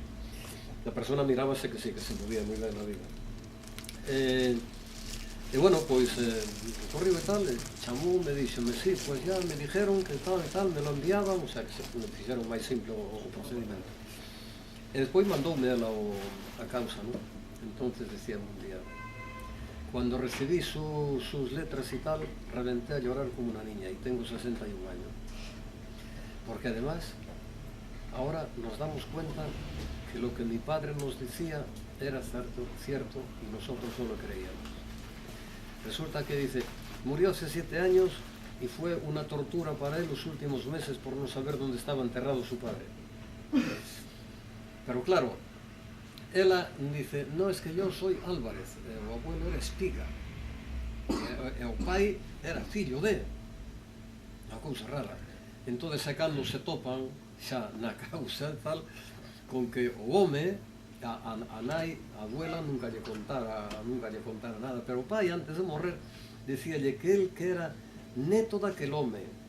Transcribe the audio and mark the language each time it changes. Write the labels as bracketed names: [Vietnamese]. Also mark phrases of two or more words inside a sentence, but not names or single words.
[Galician] A persona mirábase que sí, que se movía moi ben na vida. E bueno, pois, corrió e tal, chamou, me dixeme, sí, pois [Spanish] ya me dijeron que [Galician] tal e tal, [Spanish] me lo enviaban, o sea, [Galician] que se fixeron máis simple o procedimento. E despois mandoume ela a causa, non? [Spanish] Entonces decía un día, cuando recibí sus letras y tal, reventé a llorar como una niña, y tengo 61 años. Porque además, ahora nos damos cuenta que lo que mi padre nos decía era cierto y nosotros no lo creíamos. Resulta que dice, murió hace 7 años y fue una tortura para él los últimos meses por no saber dónde estaba enterrado su padre. Pero claro, [Galician] ela dice, [Spanish] no, es que yo soy Álvarez, o abuelo era Espiga, [Galician] e o pai era fillo de, unha cousa rara. Entón, cando se topan xa na causa tal, con que o home, a nai, a abuela, nunca lle contara nada, pero o pai, antes de morrer, dicíalle que el que era neto daquel home,